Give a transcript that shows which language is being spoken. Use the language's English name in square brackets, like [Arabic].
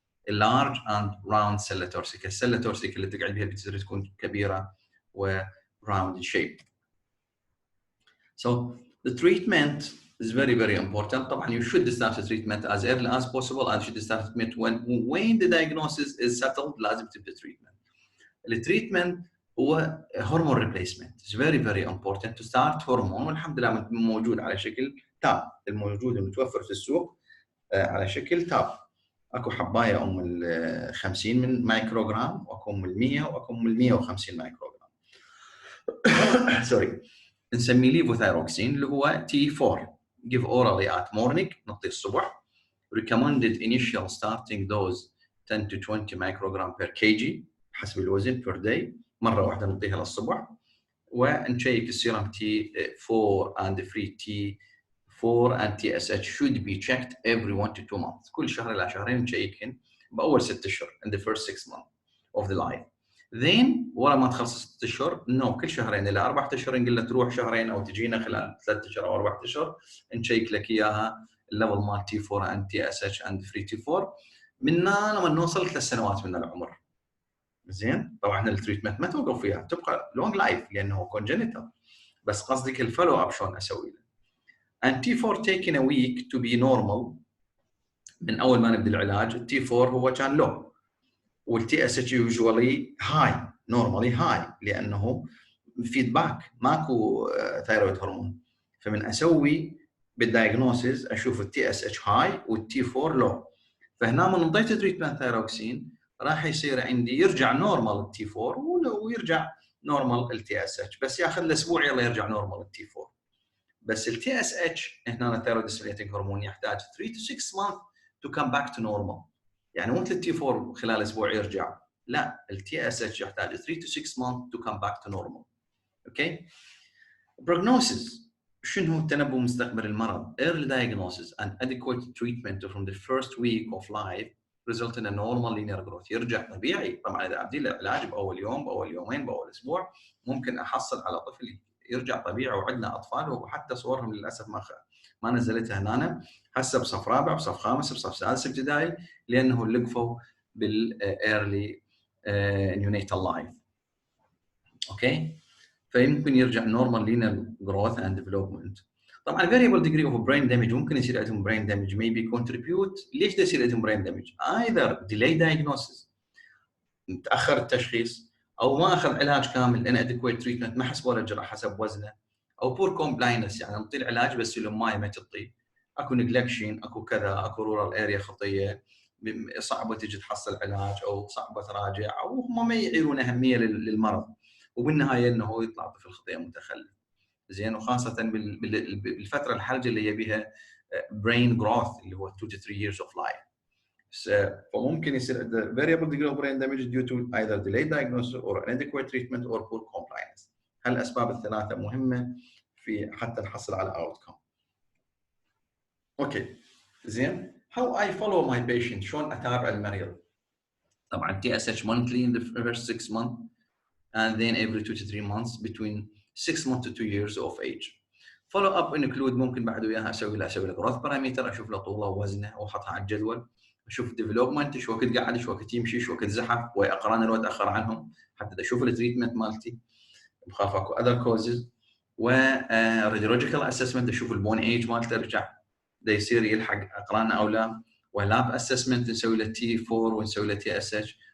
[English] large and round cella torsica. [Arabic] السله تورسيكا اللي تقعد بها بتصير تكون كبيره و [English] round shape. So the treatment is very very important. طبعا you should start the treatment as early as possible and should start treatment when the diagnosis is settled. [Arabic] لازم تبدا treatment. التريتمنت هو هرمون ريبليسمنت. [English] It's very very important to start [Arabic] هرمون والحمد لله موجود على شكل تاب، الموجود المتوفر في السوق على شكل تاب. اكو حبايه ام ال 50 من مايكروغرام واكو ام ال 100 واكو ام ال 150 مايكروغرام. سوري. نسميه ليفوثايروكسين اللي هو T4. [English] give orally at morning [Arabic] نعطيه الصبح. [English] recommended initial starting dose 10 to 20 microgram per kg [Arabic] حسب الوزن [English] per day، [Arabic] مره واحده نعطيها للصبح. ونشيك السيرم [English] T4 and free T4 and TSH should be checked every 1 to 2 months. [Arabic] كل شهر الى شهرين نشيكهن باول 6 اشهر [English] in the first 6 months of the life. [Arabic] then ورا ما تخلص 6 اشهر كل شهرين الى 4 اشهر نقول له تروح شهرين او تجينا خلال 3 اشهر او 4 اشهر نشيك لك اياها الليفل مال [English] T4 and TSH and free T4 [Arabic] منا لما نوصل 3 سنوات من العمر. زين طبعا احنا التريتمنت ما توقف فيها، تبقى لونج لايف لانه كونجنتال، بس قصدك الفولو اب شلون اسوي له. [English] and T4 taken a week to be normal. [Arabic] من اول ما نبدا العلاج التي 4 هو كان لو والتي اس اتش يوجوالي هاي نورمالي هاي لانه فيدباك ماكو ثايرويد هرمون. فمن اسوي بالدايجنوسيس اشوف التي اس اتش هاي والتي 4 لو. فهنا من انطيت تريتمنت ثايروكسين راح يصير عندي يرجع نورمال التي 4 ويرجع نورمال التي اس اتش، بس ياخذ له اسبوع يلا يرجع نورمال التي 4. [English] بس التي S H هنا الثايرويد ستيميوليتنج هرمون يحتاج 3 to 6 months to come back to normal. [Arabic] يعني مو مثل التي 4 خلال اسبوع يرجع، لا التي اس اتش يحتاج [English] 3 to 6 months to come back to normal. [Arabic] اوكي. [English] prognosis [Arabic] شنو هو التنبؤ مستقبل المرض؟ [English] early diagnosis and adequate treatment from the first week of life result in a normal linear growth. [Arabic] يرجع طبيعي. طبعا اذا ابدي له علاج باول يوم باول يومين باول اسبوع ممكن احصل على طفل يرجع طبيعي. وعندنا اطفال وحتى صورهم للاسف ما نزلتها هنا هسه بصف رابع بصف خامس بصف سادس ابتدائي لانه لقفوا بالايرلي نيونيتال لايف. اوكي. [English] فيمكن يرجع نورمال لينير جروث اند ديفلوبمنت. طبعا variable degree of brain damage [Arabic] ممكن يصير عندهم [English] brain damage maybe contribute. [Arabic] ليش ده يصير عندهم brain damage؟ [English] either delay diagnosis [Arabic] متاخر التشخيص او ما اخذ علاج كامل [English] inadequate treatment [Arabic] ما حسبوا له الجرعه حسب وزنه او [English] poor compliance [Arabic] يعني نعطي العلاج بس الماي ما تعطيه، اكو نجلكشن اكو كذا اكو رورال اريا خطيه صعبه تجي تحصل علاج او صعبه تراجع او هم ما يعيرون اهميه للمرض وبالنهايه انه هو يطلع طفل خطيه متخلف. زين وخاصه بالفتره الحرجه اللي هي بها brain growth اللي هو [English] 2 to 3 years of life. فممكن يصير variable degree of brain damage due to either delayed diagnosis or inadequate treatment or poor compliance. [Arabic] هالاسباب الثلاثه مهمه في حتى نحصل على outcome. اوكي زين. [English] how I follow my patient [Arabic] شلون اتابع المريض؟ [English] طبعا TSH monthly in the first 6 months and then every 2 to 3 months between 6 months to 2 years of age. follow up include [Arabic] ممكن بعد وياها اسوي له [English] growth parameter [Arabic] اشوف له طوله ووزنه واحطها على الجدول، اشوف ديفلوبمنت شو وقت قاعد شو وقت يمشي شو وقت زحف واقران الوقت اتاخر عنهم حتى اشوف التريتمنت مالتي بخاف اكو اذر كوزز. و راديولوجيكال اسسمنت اشوف البون ايج مالته رجع ده يصير يلحق اقرانه او لا. ولاب اسسمنت نسوي له تي 4 ونسوي له تي اس اتش